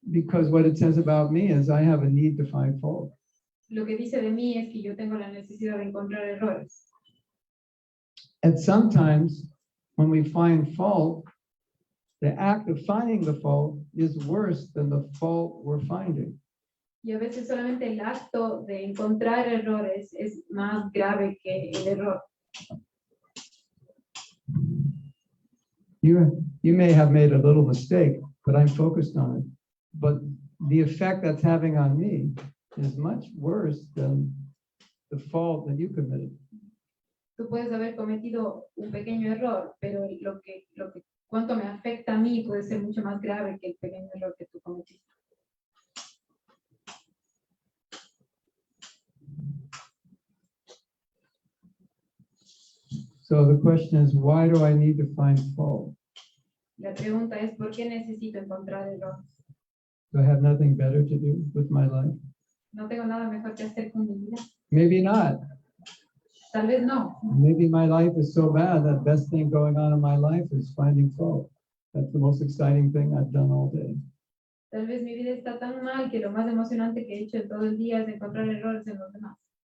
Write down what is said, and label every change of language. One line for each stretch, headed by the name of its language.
English: Because what it says about me is I have a need to find fault.
Spanish: Lo que dice de mí es que yo tengo la necesidad de encontrar errores.
English: And sometimes when we find fault, the act of finding the fault is worse than the fault we're finding.
Spanish: Y a veces solamente el acto de encontrar errores es más grave que el error.
English: You may have made a little mistake, but I'm focused on it. But the effect that's having on me is much worse than the fault that you committed.
Spanish: Tú puedes haber cometido un pequeño error, pero cuánto me afecta a mí puede ser mucho más grave que el pequeño error que tú cometiste.
English: So the question is, why do I need to find fault?
Spanish: La pregunta es, ¿por qué necesito encontrar errores?
English: Do I have nothing better to do with my life?
Spanish: No tengo nada mejor que hacer con mi vida.
English: Maybe not.
Spanish: Tal vez no.
English: Maybe my life is so bad that best thing going on in my life is finding fault. That's the most exciting thing I've done all day.
Spanish: Tal vez mi vida está tan mal que lo más emocionante que he hecho en todo el día es encontrar errores en los demás.